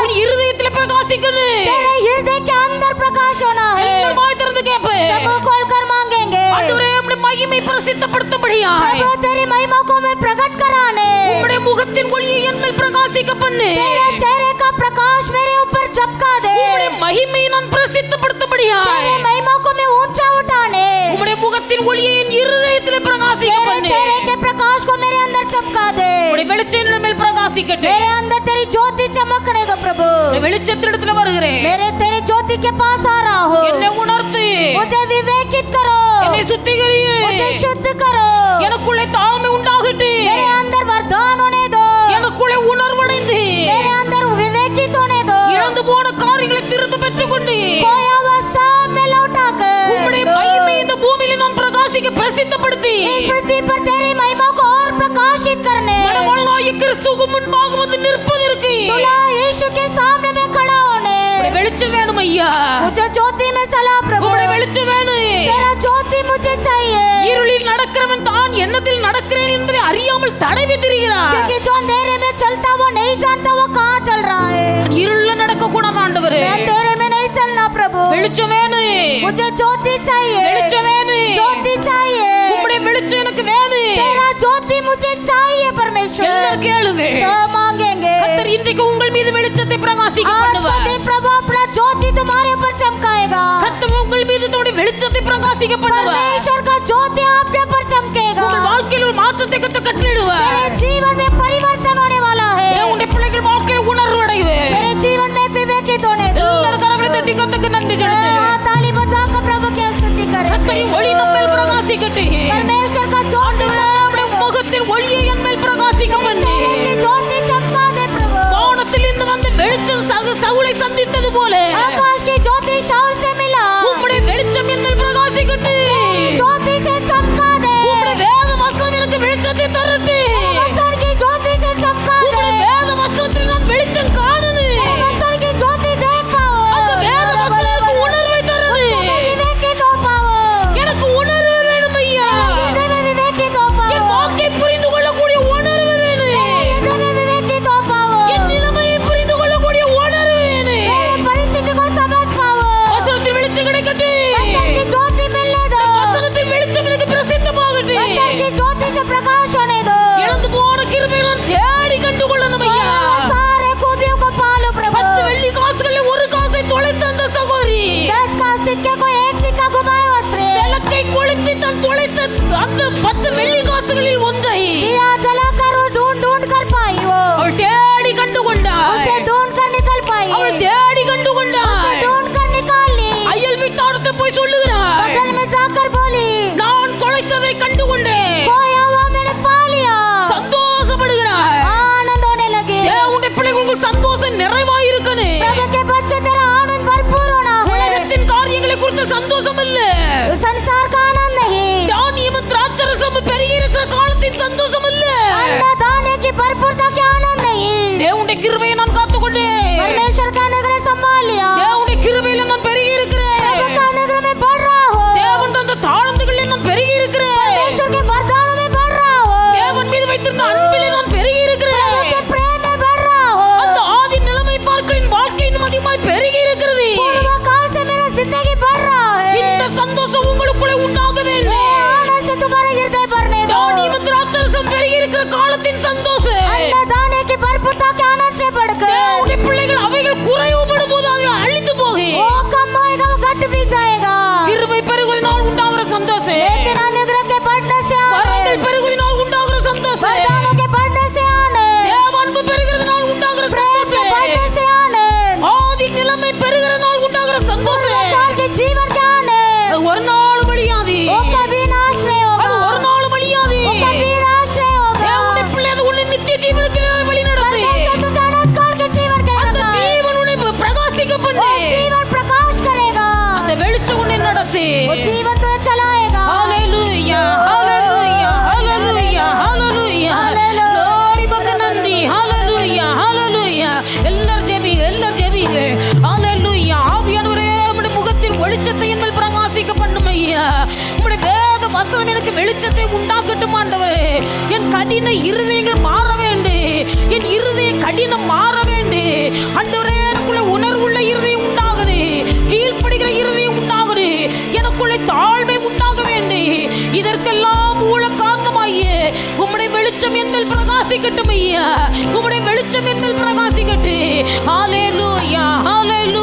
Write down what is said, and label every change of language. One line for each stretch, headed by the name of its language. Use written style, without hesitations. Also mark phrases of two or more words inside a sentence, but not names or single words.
Tamil: உன் இருதயத்தில் பிரகாசிக்கணும்.
Hindi: तेरे हृदय के अंदर प्रकाश होना है.
Tamil: எல்லாரும் வாய் திறந்து கேட்பேன்.
Hindi: सब खोलकर मांगेंगे,
Tamil: ஆண்டவரே உம்முடைய மகிமை பிரசித்தப்படுத்தும்படியாய்
Hindi: प्रभु तेरी महिमा को मैं प्रकट कराने,
Tamil: உம்முடைய முகத்தின் ஒளியை என் மேல் பிரகாசிக்க பண்ணு.
Hindi: तेरे चेहरे का प्रकाश मेरे ऊपर चमका दे,
Tamil: உம்முடைய மகிமையை நான் பிரசித்தப்படுத்தபடியாய்
Hindi: तेरी महिमा को मैं ऊंचा उठाने,
Tamil: உம்முடைய முகத்தின் ஒளியை என் இருதயத்திலே பிரகாசிக்க
Hindi: तेरे
Tamil: பண்ணு.
Hindi: चेहरे के प्रकाश को मेरे अंदर चमका दे,
Tamil: உம்முடைய வெளிச்சம் என் மேல் பிரகாசிக்கட்டும்.
Hindi: मेरे अंदर तेरी ज्योति चमकने दो प्रभु,
Tamil: உம்முடைய வெளிச்சத்திடத்துல வருகிறேன்.
Hindi: मेरे तेरे ज्योति के पास आ रहा हूँ,
Tamil: என்னை உணர்த்து,
Hindi: मुझे विवेकित करो,
Tamil: என்னை சுத்திகரி,
Hindi: मुझे शुद्ध करो,
Tamil: எனக்குள்ளே தாழ்மை உண்டாகட்டு,
Hindi: मेरे अंदर वरदान होने दो,
Tamil: எனக்குள்ளே உணர்வடைந்து
Hindi: मेरे अंदर विवेकित होने दो,
Tamil: இழந்து போன காரியங்களை திரும்ப பெற்றுக்கொண்டு
Hindi: खोया हुआ सब में लौटा कर
Tamil: உம்முடைய மகிமை இந்த பூமியில நான் பிரகாசிக்க பிரசித்தப்படுத்தி
Hindi: इस पृथ्वी पर तेरी महिमा को और प्रकाशित करने,
Tamil: மனவாளனாகிய கிறிஸ்துவுக்கு முன்பாக வந்து நிற்பதற்கு
Hindi: दूल्हा यीशु के सामने में खड़ा होने,
Tamil: உம்முடைய வெளிச்சம் வேணும் ஐயா.
Hindi: मुझे ज्योति में चला प्रभु,
Tamil: உம்முடைய வெளிச்சம் வேணும்.
Hindi: तेरा ज्योति मुझे चाहिए,
Tamil: இருளில் நடக்கிறவன் தான் என்னத்தில் நடக்கிறேன் என்பதை அறியாமல் தடவி திரிகிறான்.
Hindi: क्योंकि जो अंधेरे में चलता वो नहीं जानता वो कहाँ चल रहा है,
Tamil: இருள்ல நடக்க கூடாது ஆண்டவரே.
Hindi: मैं अंधेरे में नहीं चलना प्रभु,
Tamil: வெளிச்சம் வேணும்.
Hindi: मुझे ज्योति चाहिए,
Tamil: வெளிச்சம் வேணும்.
Hindi: ज्योति चाहिए,
Tamil: உம்முடைய வெளிச்சம் எனக்கு வேணும்.
Hindi: तेरा ज्योति मुझे चाहिए परमेश्वर,
Tamil: எல்லாரும் கேளுங்க.
Hindi: सब मांगेंगे,
Tamil: கர்த்தர் இன்றைக்கு உங்கள் மீது வெளிச்சத்தை பிரகாசிக்க
Hindi: आज का
Tamil: பண்ணுவார்.
Hindi: दिन प्रभु अपना ज्योति तुम्हारे ऊपर चमकाएगा,
Tamil: கர்த்தர் உங்கள் மீது தன்னுடைய வெளிச்சத்தை பிரகாசிக்க பண்ணுவார்.
Hindi: परमेश्वर का ज्योति आपके ऊपर चमकेगा,
Tamil: உங்கள் வாழ்க்கையில் ஒரு மாற்றத்தை கர்த்தர் கட்டளையிடுவார்.
Hindi: मेरे जीवन में परिवर्तन होने वाला है,
Tamil: உங்களுடைய பிள்ளைகள் வாழ்க்கையில் உணர்வு அடைவார்.
Hindi: मेरे जीवन में विवेकित होने दो,
Tamil: எல்லாரும் கரங்களை தட்டி கர்த்தருக்கு நன்றி செலுத்துங்க.
Hindi: ताली बजाकर प्रभु की स्तुति करें,
Tamil: கர்த்தரின் ஒளி நம்மேல் பிரகாசிக்கட்டும்.
Hindi: परमेश्वर का ज्योति
Tamil: ஆண்டவரே, முகத்தின் ஒளியை என் மேல் பிரகாசிக்க பண்ணு.
Hindi: की ज्योति चमका दे प्रभु,
Tamil: வானத்தில் இருந்து வந்த வெளிச்சம் சவுலை சந்தித்தது போல
Hindi: आकाश की ज्योति शाऊल से मिला,
Tamil: உம்முடைய வெளிச்சம் என் மேல் பிரகாசிக்கட்டும்.
Hindi: ज्योति से चमका दे,
Tamil: உம்முடைய வேத வசனம் எனக்கு வெளிச்சத்தை தரட்டு.
Hindi: वचन की ज्योति से चमका दे,
Tamil: உம்முடைய வேத வசனத்தில் நான் வெளிச்சம் காணணும்.
Hindi: वचन की ज्योति देख पाओ,
Tamil: அந்த வேத வசனம் எனக்கு உணர்வை தருது.
Hindi: विवेकित हो पाओ,
Tamil: எனக்கு உணர்வு வேணும் ஐயா.
Hindi: हृदय में विवेकित हो पाओ,
Tamil: என் வாக்கை புரிந்து கொள்ளக்கூடிய உணர்வு வேணும்.
Hindi: हृदय में विवेकित हो पाओ,
Tamil: என் நிலைமையை புரிந்து கொள்ளக்கூடிய உணர்வு வேணும்.
Hindi: परिस्थिति को समझ पाओ,
Tamil: வசனத்தில் வெளிச்சம் கிடைக்கட்டும்.
Hindi: वचन की ज्योति मिलने दो,
Tamil: வசனத்தில் வெளிச்சம் எனக்கு பிரசித்தமாகட்டும்.
Hindi: वचन की ज्योति से प्रकाश होने दो,
Tamil: இழந்து போன கிருபையை நான் தேடி கண்டுகொள்ளணும் ஐயா.
Hindi: सारे खूबियों को पालो प्रभु,
Tamil: 10 வெள்ளி காசுகளில் ஒரு காசை தொலைத்த அந்த சகோதரி
Hindi: 10 का सिक्के को एक सिक्का घुमाए उसने,
Tamil: விளக்கை கொளுத்தி தன் தொலைத்த அந்த 10 வெள்ளி காசுகளில் ஒன்றை
Hindi: दिया जलाकर वो ढूंढ कर पाई, वो
Tamil: அவள் தேடி கண்டுகொண்டாள்.
Hindi: उसे ढूंढ कर निकल पाई,
Tamil: அவள் தேடி கண்டுகொண்டாள்.
Hindi: ढूंढ कर निकाल ली,
Tamil: அயல் வீட்டாரத்தை போய் சொல்லுகிறாள்,
Hindi: बगल में जाकर बोली
Tamil: நான் தொலைத்ததை கண்டுகொண்டேன்.
Hindi: खोया हुआ मैंने पा लिया,
Tamil: சந்தோஷப்படுகிறாள்.
Hindi: आनंद होने लगे,
Tamil: உன்னுடைய பிள்ளைகள் உங்களுக்கு சந்தோஷம் நிறைவாயிருக்கணும்.
Hindi: प्रभु के बच्चे तेरा आनंद भरपूर होना है,
Tamil: உலகத்தின் காரியங்களை குறித்த சந்தோஷம் இல்ல.
Hindi: संसार का आनंद नहीं,
Tamil: தானியமும் திராட்சரசம் பெருகி இருக்கிற காலத்தின் சந்தோஷம் இல்ல.
Hindi: अन्नदाने की भरपूरता के आनंद नहीं,
Tamil: தேவனுடைய கிருபையை நான் காத்துக்கொண்டேன்.
Hindi: परमेश्वर का अनुग्रह संभाल लिया,
Tamil: தேவனுடைய கிருபையில நான் பெருகி இருக்கிறேன்.
Hindi: प्रभु का अनुग्रह में बढ़ रहा हो,
Tamil: தேவன் தந்த தாழ்ந்துகளில் நான் பெருகி இருக்கிறேன்.
Hindi: परमेश्वर के वरदानों में बढ़ रहा हो,
Tamil: தேவன் மீது வைத்திருந்த அன்பிலே நான் பெருகி இருக்கிறேன்.
Hindi: प्रभु के प्रेम में बढ़ रहा हो,
Tamil: அந்த ஆதி நிலைமை பார்க்கின் வாழ்க்கை இன்னும் அதிகமாய் பெருகி இருக்கிறது.
Hindi: पूर्व काल से मेरा जिंदगी बढ़ रहा है,
Tamil: இந்த சந்தோஷம் உங்களுக்குள்ளே உண்டாக வேண்டும்.
Hindi: आनंद से तुम्हारे हृदय भरने दो,
Tamil: தானியமும் திராட்சரசம் பெருகி இருக்கிற காலத்தின் சந்தோஷம்
Hindi: अन्नदाने की भरपूरता के आनंद से बढ़कर
Tamil: தேவனுடைய பிள்ளைகள் அவைகள் குறைவுபடும் போது அவைகள் அழிந்து போகும்.
Hindi: वो कम होएगा, वो घट भी जाएगा,
Tamil: கிருபை பெருகுவதனால் உண்டாகிற சந்தோஷம்,
Hindi: लेकिन अनुग्रह के बढ़ने से
Tamil: வரங்கள்
Hindi: आनंद,
Tamil: பெருகுவதனால் உண்டாகிற சந்தோஷம்,
Hindi: वरदानों के बढ़ने से आनंद,
Tamil: தேவ அன்பு பெருகிறதுனால் உண்டாகிற
Hindi: प्रेम के
Tamil: சந்தோஷம்,
Hindi: बढ़ने से आनंद,
Tamil: ஆதி நிலைமை பெருகிறதுனால் உண்டாகிற
Hindi: पूर्व
Tamil: சந்தோஷம்
Hindi: काल के जीवन के आनंद,
Tamil: அது ஒரு நாள் வழியாது.
Hindi: वो कभी नाश नहीं
Tamil: அது
Hindi: होगा,
Tamil: ஒரு நாள் வழியாது.
Hindi: वो कभी नाश नहीं होगा,
Tamil: தேவனுடைய பிள்ளை அது உன்னை நித்திய ஜீவனுக்கு வழி நடத்தி
Hindi: परमेश्वर तुझे अनंत काल के जीवन के
Tamil: அந்த
Hindi: रखा है,
Tamil: ஜீவன் உன்னை பிரகாசிக்க
Hindi: वो
Tamil: பண்ணி
Hindi: जीवन प्रकाश करेगा,
Tamil: அந்த வெளிச்சம் உன்னை நடத்தி
Hindi: वो जीवन तुझे चलाएगा,
Tamil: ஹalleluya ஹalleluya ஹalleluya ஹalleluya glory பக நன்றி ஹalleluya ஹalleluya எல்லாரும் ஜெபிங்க ஹalleluya ஆவியானவரே உம்முடைய முகத்தின் வெளிச்சத்தை என் மேல் பிரகாசிக்க பண்ணும் ஐயா உம்முடைய வேத வசனம் எனக்கு வெளிச்சத்தை உண்டாக்கட்டும் ஆண்டவரே என் கடின இருதயங்கள் மாற வேண்டும் என் இருதய கடினம் மாற வேண்டும் ஆண்டவரே எனக்குள்ள உணர்வுள்ள இருதயம் உண்டாகுது கீழ்ப்படுகிற இருதயம் உண்டாகுது எனக்குள்ளே தாழ்மை உண்டாக வேண்டும் இதற்கெல்லாம் மூல காரணமாகிய உம்முடைய வெளிச்சம் என் மேல் பிரகாசிக்கட்டும் ஐயா உம்முடைய வெளிச்சம் என் மேல் பிரகாசிக்கட்டும் ஹalleluya ஹalleluya